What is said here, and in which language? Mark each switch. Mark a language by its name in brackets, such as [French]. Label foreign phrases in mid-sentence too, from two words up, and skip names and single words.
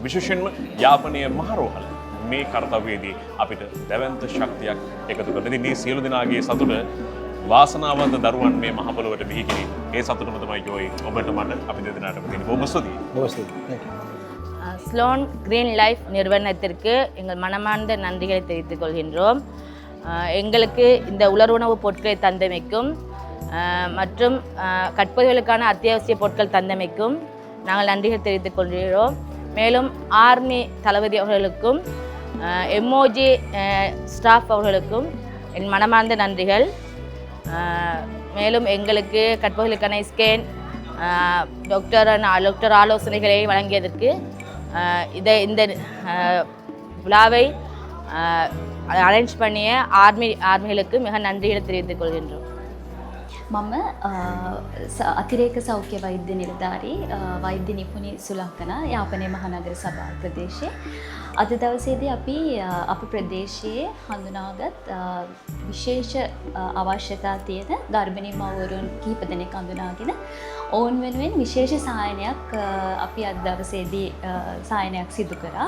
[Sinhala] විශේෂයෙන්ම යාපනයේ මහරෝහල මේ කාර්යවේදී අපිට දැවැන්ත ශක්තියක් එකතු කරන. ඉතින් මේ සියලු දෙනාගේ සතුට වාසනාවන්ත දරුවන් මේ මහ පොළොවට බිහි කිරීම. ඒ සතුටම තමයි ජෝයි ඔබට මට අපි දෙදෙනාටම තියෙන. බොහොම ස්තුතියි. [Tamil] ஸ்லோன் கிரீன் லைஃப் நிறுவனத்திற்கு எங்கள் மனமார்ந்த நன்றிகளை தெரிவித்துக் கொள்கின்றோம். எங்களுக்கு இந்த உலருணவு பொருட்களை தந்தமைக்கும் மற்றும் கற்பவர்களுக்கான அத்தியாவசிய பொருட்கள் தந்தமைக்கும் நாங்கள் நன்றிகள் தெரிவித்துக் கொள்கிறோம். மேலும் ஆர்மி தளபதி அவர்களுக்கும் எம்ஓஜி ஸ்டாஃப் அவர்களுக்கும் என் மனமார்ந்த நன்றிகள். மேலும் எங்களுக்கு கற்பவர்களுக்கான [English] scan doctor [Tamil] ஆலோசனைகளை வழங்கியதற்கு இந்த விழாவை அரேஞ்ச் பண்ணிய ஆர்மிகளுக்கு மிக நன்றிகளை தெரிவித்துக் கொள்கின்றோம். [Sinhala] මම අතිරේක සෞඛ්‍ය වෛද්‍ය නිලධාරී වෛද්‍ය නිපුණි සුලක්කන යාපනයේ මහනගර සභා ප්‍රදේශයේ අද දවසේදී අපි අප ප්‍රදේශයේ හඳුනාගත් විශේෂ අවශ්‍යතා තියෙන ගර්භණී මව්වරුන් කිහිප දෙනෙක් හඳුනාගෙන ඔවුන් වෙනුවෙන් විශේෂ සහායනයක් අපි අද දවසේදී සහායනයක් සිදු කරා.